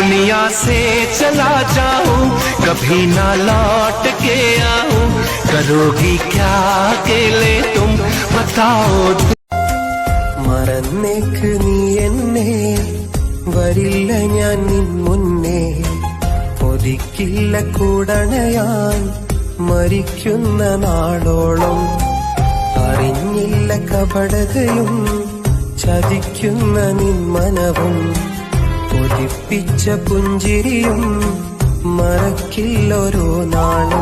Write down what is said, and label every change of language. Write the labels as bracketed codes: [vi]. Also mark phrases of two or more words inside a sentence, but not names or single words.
[hi] दुनिया से चला जाऊं, कभी ना लौट के आऊं, करोगी क्या अकेले तुम बताओ। [ml] മറന്നേക്ക് നീ എന്നെ, വരില്ല ഞാൻ നിൻ മുന്നേ, ഒരിക്കില്ല കൂടണയാൻ മരിക്കുന്ന നാളോളം. അറിഞ്ഞില്ല കപടതയും ചതിക്കുന്ന നിൻ മനവും, കൊതിപ്പിച്ച പുഞ്ചിരിയും മറക്കില്ലൊരു നാളും.